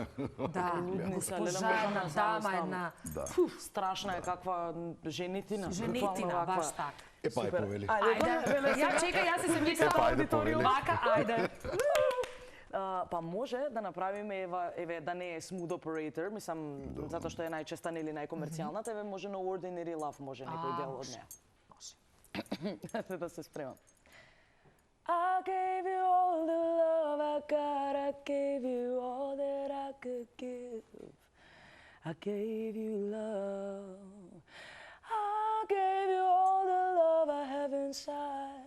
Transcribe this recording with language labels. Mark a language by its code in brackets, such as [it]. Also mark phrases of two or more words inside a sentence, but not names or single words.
[mk] Да, госпожа една дама, една... Страшна е каква женитина. Женитина, баш така. Епа е повели. Ајде, ја чекај, јас се мислам ајде, повели. вака, ајде. Па може да направиме еве да не е smooth operator, мислам затоа што е најчеста или најкомерцијалната, еве може на Ordinary Love може некој дел од неа. Да се спремам. [en] I gave you all the love I got, I gave you all that I could give. I gave you love. I gave you all the love I have inside.